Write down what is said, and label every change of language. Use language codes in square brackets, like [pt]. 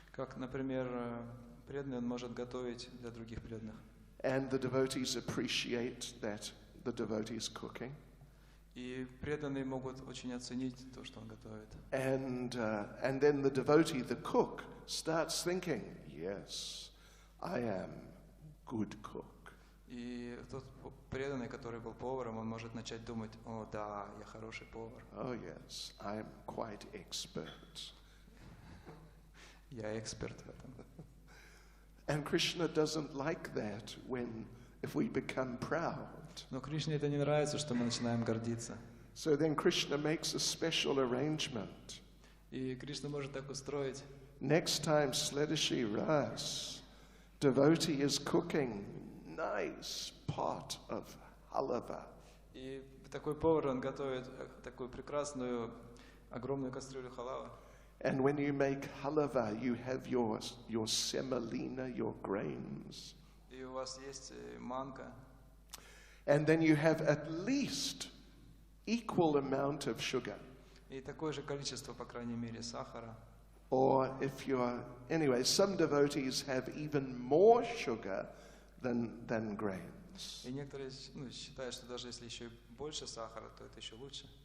[ru] Как, например, преданный, он может готовить для других преданных. [en] And the devotees appreciate that the devotee is cooking. [ru] И преданные могут очень оценить то, что он готовит. [en] And then the devotee, the cook, starts thinking, yes, I am good cook. [ru] И тот преданный, который был поваром, он может начать думать, о да, я хороший повар. [en] Oh yes, I am quite expert. [ru] Я эксперт в этом. [en] And Krishna doesn't like that if we become proud. [ru] Но Кришне это не нравится, что мы начинаем гордиться. [en] So then Krishna makes a special arrangement. [ru] И Кришна может так устроить. [en] Next time, [ru] следующий раз, [en] devotee is cooking nice pot of halava. [ru] И такой повар, он готовит такую прекрасную, огромную кастрюлю халава. [en] And when you make halava, you have your semolina, your grains. [ru] И у вас есть манка. [en] And then you have at least equal amount of sugar. [ru] И такое же количество, по крайней мере, сахара. [en] Or anyway, some devotees have even more sugar than grains. [ru] И некоторые считают, что даже если еще больше сахара, то это еще лучше.